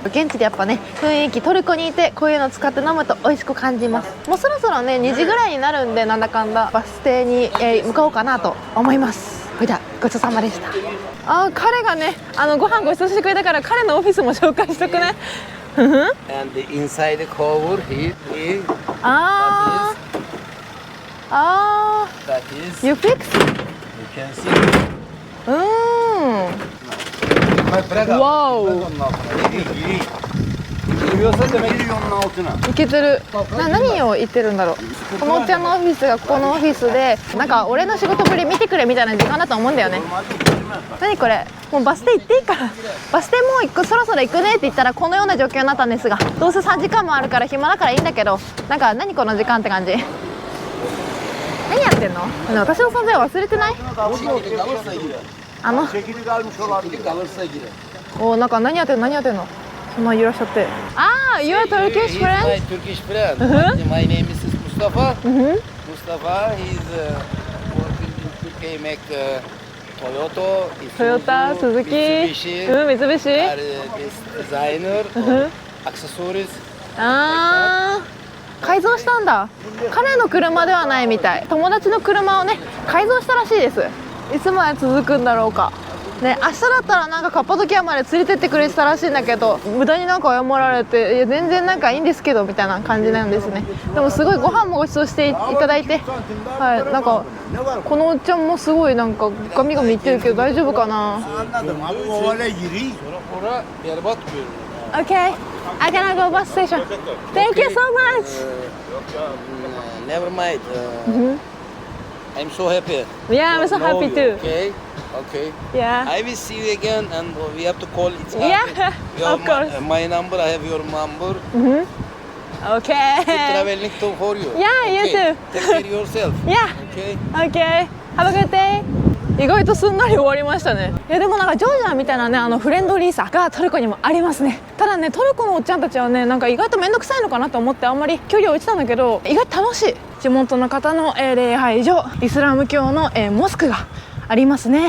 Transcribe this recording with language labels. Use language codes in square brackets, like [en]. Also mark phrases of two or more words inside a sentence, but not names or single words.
[ja] 現地でやっぱね、雰囲気、トルコにいてこういうの使って飲むと美味しく感じます。もうそろそろね、2時ぐらいになるんで、なんだかんだバス停に、向かおうかなと思います。それではごちそうさまでした。彼がね、ご飯ごちそうしてくれたから、彼のオフィスも紹介しとくね。 [en] And the inside the cover here. That is. You fix? You can see. [ja] わお。 [tr] Giriyorsa demek milyonun altına. [ja] いけてる。何を言ってるんだろう。このおっちゃんのオフィスがここのオフィスで、なんか俺の仕事ぶり見てくれみたいな時間だと思うんだよね。何これ、もうバス停行っていいから。バス停もう行く、そろそろ行くねって言ったらこのような状況になったんですが、どうせ3時間もあるから暇だからいいんだけど、なんか何この時間って感じ。何やってんの？私の存在忘れてない？ [tr] Çekili kalmış olabilir. Kalırsa girer. [ja] なんか何やってんの？そんないらっしゃって。 [en] You're a Turkish He's friend? my Turkish friend. My name is Mustafa. Mustafa, he's working in Turkey, make Toyota, Toyota, Suzuki, Mitsubishi, Mitsubishi. are this designer, accessories. [ja] 改造したんだ。彼の車ではないみたい。友達の車をね、改造したらしいです。いつまで続くんだろうかね。明日だったらなんかカッパドキアまで連れてってくれてたらしいんだけど、無駄になんか謝られて、いや全然なんかいいんですけどみたいな感じなんですね。でもすごいご飯もごちそうしていただいて、はい、なんかこのおっちゃんもすごいなんかガミガミ言ってるけど大丈夫かな。 [tr] Anladım abi o hale gireyim. Sonra berbat görünüyor. [en] Okay, I gonna go bus station. Thank you so much. Never mind. I'm so happy. Yeah, I'm so happy too. Okay. Okay. Yeah. I will see you again, and we have to call each other. Yeah, of course. My number, I have your number. Okay. Traveling to for you. Yeah, you Okay. too. Take care yourself. Yeah. Okay. Okay. Have a good day. [ja] 意外とすんなり終わりましたね。いやでもなんかジョージアみたいなねフレンドリーさがトルコにもありますね。ただねトルコのおっちゃんたちはねなんか意外と面倒くさいのかなと思ってあんまり距離を置いてたんだけど意外と楽しい。地元の方の礼拝所、イスラム教のモスクがありますね。